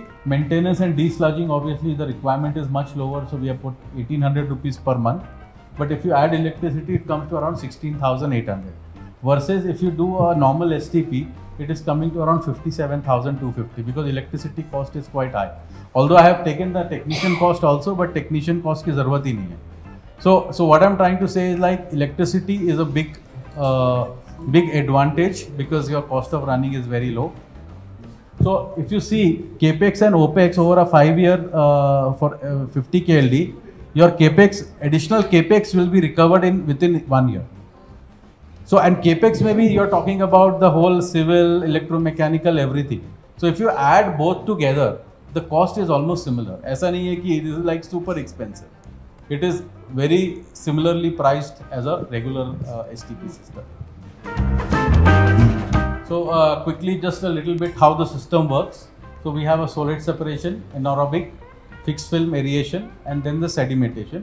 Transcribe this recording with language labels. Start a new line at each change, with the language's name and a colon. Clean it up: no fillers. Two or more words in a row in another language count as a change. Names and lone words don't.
English: Maintenance and desludging, obviously the requirement is much lower, so we have put 1800 rupees per month. But if you add electricity, it comes to around 16,800. Versus if you do a normal STP, it is coming to around 57,250 because electricity cost is quite high. Although I have taken the technician cost also, but technician cost
Hindi: की ज़रूरत ही नहीं है.
English: So what I'm trying to say is like electricity is a big advantage because your cost of running is very low. So if you see capex and opex over a 5-year for 50 KLD, your capex, additional capex will be recovered within 1 year. So and capex maybe you're talking about the whole civil, electromechanical, everything. So if you add both together, the cost is almost similar.
Hindi: ऐसा नहीं है कि
English: it is like super expensive. It is very similarly priced as a regular STP system. So quickly just a little bit how the system works. So we have a solid separation, anaerobic, fixed film aeration, and then the sedimentation.